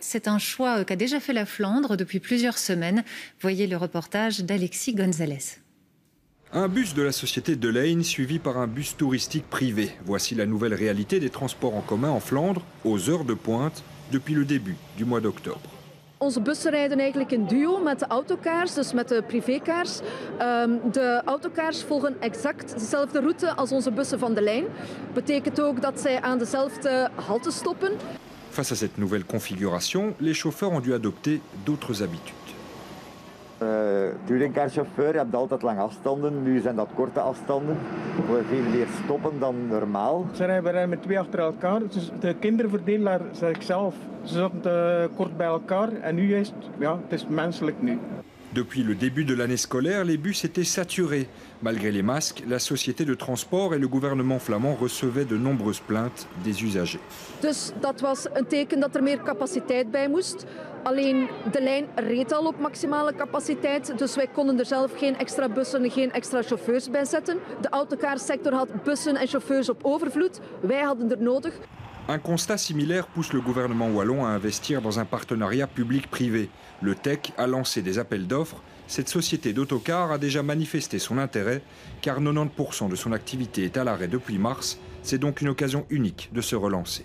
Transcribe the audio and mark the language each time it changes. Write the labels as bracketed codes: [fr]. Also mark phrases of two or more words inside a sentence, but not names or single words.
[fr] C'est un choix qu'a déjà fait la Flandre depuis plusieurs semaines. Voyez le reportage d'Alexis Gonzalez. Un bus de la société De Lijn suivi par un bus touristique privé. Voici la nouvelle réalité des transports en commun en Flandre aux heures de pointe depuis le début du mois d'octobre. [nl] Onze bussen rijden eigenlijk in duo met de autocars, dus met de privécars. De autocars volgen exact dezelfde route als onze bussen van De Lijn. Betekent ook dat zij aan dezelfde halte stoppen. [fr] Face à cette nouvelle configuration, les chauffeurs ont dû adopter d'autres habitudes. [nl] Touringcarchauffeur, je hebt altijd lange afstanden, nu zijn dat korte afstanden. We geven meer stoppen dan normaal. Ze rijden met twee achter elkaar, dus de kinderverdelaar zeg ik zelf. Ze zaten kort bij elkaar en nu is het is menselijk nu. [fr] Depuis le début de l'année scolaire, les bus étaient saturés. Malgré les masques, la société de transport et le gouvernement flamand recevaient de nombreuses plaintes des usagers. [nl] Dus dat was een teken dat er meer capaciteit bij moest. Alleen de lijn reed al op maximale capaciteit, dus wij konden er zelf geen extra bussen, geen extra chauffeurs bij zetten. De autocarsector had bussen en chauffeurs op overvloed. Wij hadden er nodig. [fr] Un constat similaire pousse le gouvernement wallon à investir dans un partenariat public-privé. Le TEC a lancé des appels d'offres. Cette société d'autocars a déjà manifesté son intérêt car 90% de son activité est à l'arrêt depuis mars. C'est donc une occasion unique de se relancer.